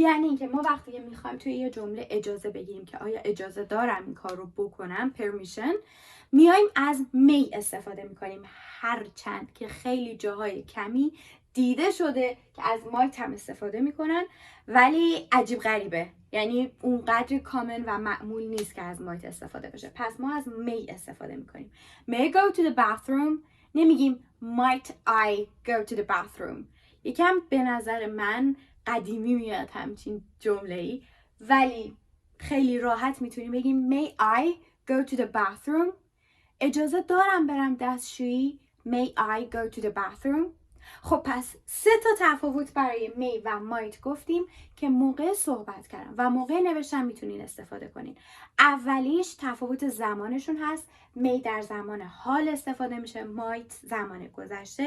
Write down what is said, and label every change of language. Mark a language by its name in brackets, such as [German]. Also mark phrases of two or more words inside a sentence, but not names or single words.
[Persian] یعنی اینکه ما وقتی که میخوایم توی یه جمله اجازه بگیریم که آیا اجازه دارم این کار رو بکنم، permission، میایم از می استفاده میکنیم، هرچند که خیلی جاهای کمی دیده شده که از مایت هم استفاده میکنن ولی عجیب غریبه، یعنی اونقدر کامن و معمول نیست که از مایت استفاده بشه. پس ما از می استفاده میکنیم. [English] May I go to the bathroom؟ نمیگیم might I go to the bathroom. [Persian] یکم به نظر من قدیمی میاد همچین جمله‌ای، ولی خیلی راحت میتونیم بگیم [English] may I go to the bathroom؟ [Persian] اجازه دارم برم دستشویی؟ [English] may I go to the bathroom؟ [Persian] خب پس 3 تا تفاوت برای می و مایت گفتیم که موقع صحبت کردن و موقع نوشتن میتونین استفاده کنین. اولیش تفاوت زمانشون هست. می در زمان حال استفاده میشه، مایت زمان گذشته.